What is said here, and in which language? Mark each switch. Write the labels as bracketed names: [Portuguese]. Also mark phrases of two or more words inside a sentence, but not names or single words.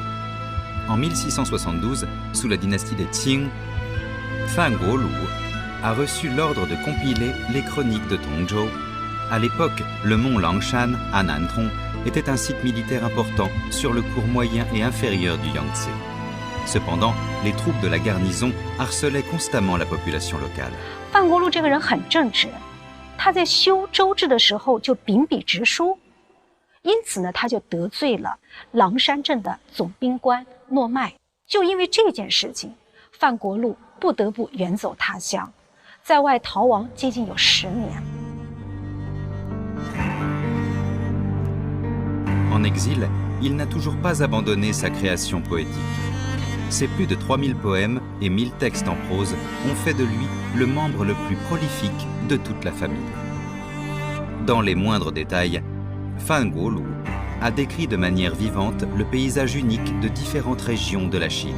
[French] En 1672, sous la dynastie des Qing, Fan Guolu a reçu l'ordre de compiler les chroniques de Tongzhou. À l'époque, le mont Langshan, à Nantong, était un site militaire important sur le cours moyen et inférieur du Yangtze. Cependant, les troupes de la garnison harcelaient constamment la population locale. [Chinese] 范国禄这个人很正直，他在修州治的时候就秉笔直书，因此呢，他就得罪了狼山镇的总兵官诺迈。就因为这件事情，范国禄不得不远走他乡。在外逃亡接近有10年。 [French] En exil, il n'a toujours pas abandonné sa création poétique. Ses plus de 3000 poèmes et 1000 textes en prose ont fait de lui le membre le plus prolifique de toute la famille. Dans les moindres détails, Fan Guolu a décrit de manière vivante le paysage unique de différentes régions de la Chine.